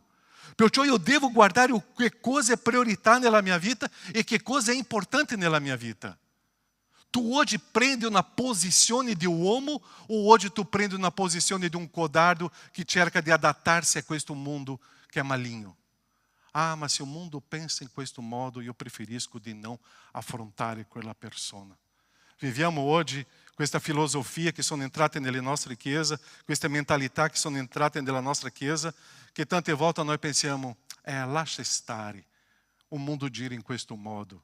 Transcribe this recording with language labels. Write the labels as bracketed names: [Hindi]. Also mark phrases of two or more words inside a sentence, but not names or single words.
[Italian] Perciò io devo guardare che cosa è priorità nella mia vita e che cosa è importante nella mia vita. Tu oggi prendi una posizione di uomo o oggi tu prendi una posizione di un codardo che cerca di adattarsi a questo mondo che è maligno? Ah, ma se [Portuguese] o mundo [Italian] pensa in questo modo, io preferisco di non affrontare quella persona. Viviamo oggi questa filosofia che sono entrate nelle nostre chiese, queste mentalità che sono entrate nella nostra chiesa, che tante volte noi pensiamo: lascia stare, [Portuguese] o mundo [Italian] gira in questo modo.